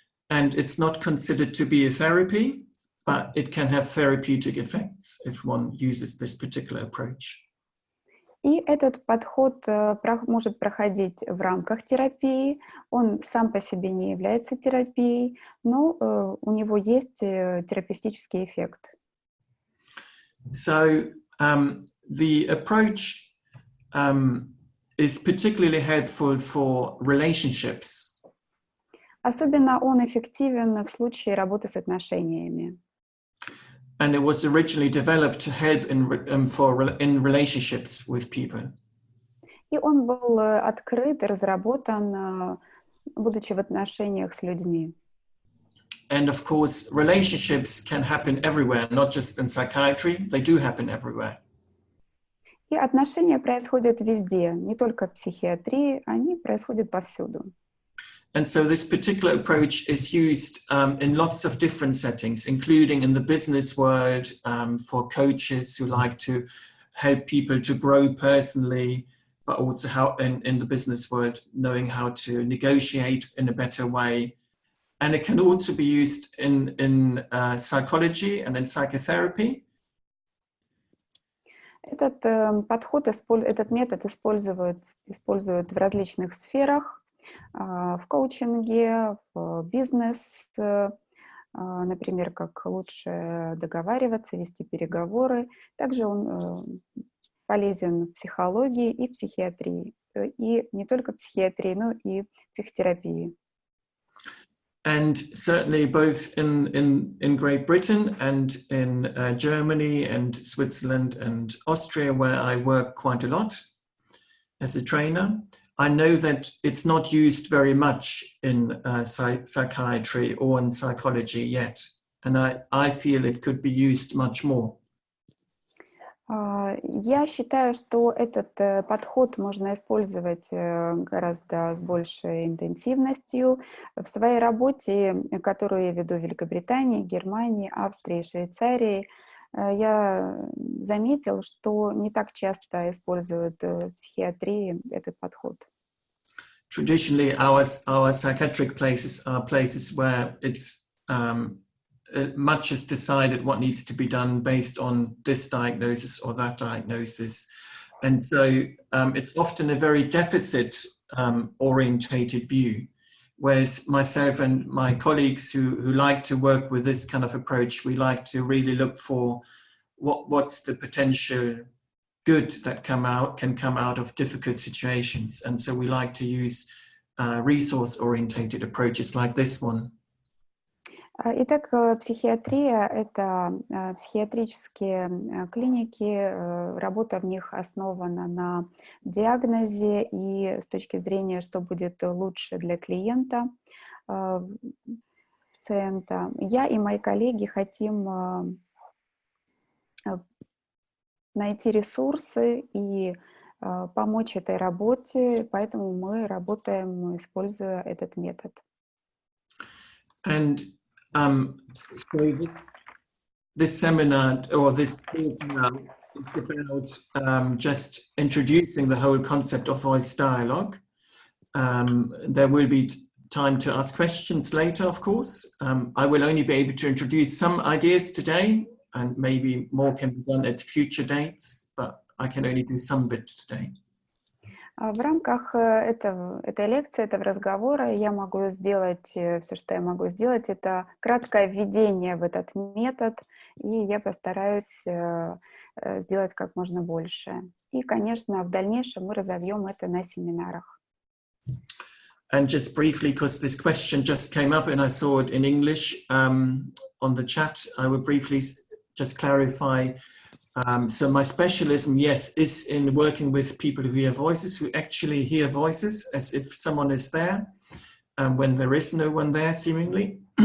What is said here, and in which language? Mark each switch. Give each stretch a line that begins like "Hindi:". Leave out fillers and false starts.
English: And it's not considered to be a therapy, but it can have therapeutic effects if one uses this particular approach.
Russian: И этот подход может проходить в рамках терапии. Он сам по себе не является терапией, но у него есть терапевтический эффект.
English: So the approach is particularly helpful for relationships.
Russian: Особенно он эффективен в случае работы с отношениями.
English: And it was originally developed to help in relationships with people.
Russian: И он был открыт и разработан, будучи в отношениях с людьми.
English: And of course, relationships can happen everywhere, not just in psychiatry. They do happen everywhere.
Russian: И отношения происходят везде, не только в психиатрии, они происходят повсюду.
English: And so this particular approach is used in lots of different settings, including in the business world, for coaches who like to help people to grow personally, but also how in the business world, knowing how to negotiate in a better way. And it can also be used in psychology and in psychotherapy.
Russian: Этот метод используют в различных сферах. В коучинге, в бизнес, например, как лучше договариваться, вести переговоры. Также он полезен в психологии и психиатрии. И не только в психиатрии, но и в психотерапии.
English: And certainly both in Great Britain and in Germany and Switzerland and Austria, where I work quite a lot, as a trainer. I know that it's not used very much in psychiatry or in psychology yet, and I feel it could be used much more.
Russian: Я считаю, что этот подход можно использовать гораздо с большей интенсивностью. В своей работе, которую я веду в Великобритании, Германии, Австрии, Швейцарии, я заметил, что не так часто используют в психиатрии этот подход.
English: Traditionally, our psychiatric places are places where it's much is decided what needs to be done based on this diagnosis or that diagnosis. And so it's often a very deficit orientated view. Whereas myself and my colleagues who like to work with this kind of approach, we like to really look for what's the potential good that can come out of difficult situations. And so we like to use resource-orientated approaches like this one.
Russian: Итак, психиатрия — это психиатрические клиники, работа в них основана на диагнозе и с точки зрения, что будет лучше для клиента, пациента. Я и мои коллеги хотим найти ресурсы и помочь этой работе, поэтому мы работаем, используя этот метод.
English: And so this seminar or this talk now is about just introducing the whole concept of voice dialogue. There will be time to ask questions later, of course. I will only be able to introduce some ideas today, and maybe more can be done at future dates, but I can only do some bits today.
Russian: В рамках этой лекции, этого разговора я могу сделать все, что я могу сделать. Это краткое введение в этот метод, и я постараюсь сделать как можно больше. И, конечно, в дальнейшем мы разовьем это на семинарах.
English: And just briefly, because this question just came up and I saw it in English on the chat, I will briefly just clarify. So my specialism, yes, is in working with people who hear voices, who actually hear voices as if someone is there, when there is no one there, seemingly.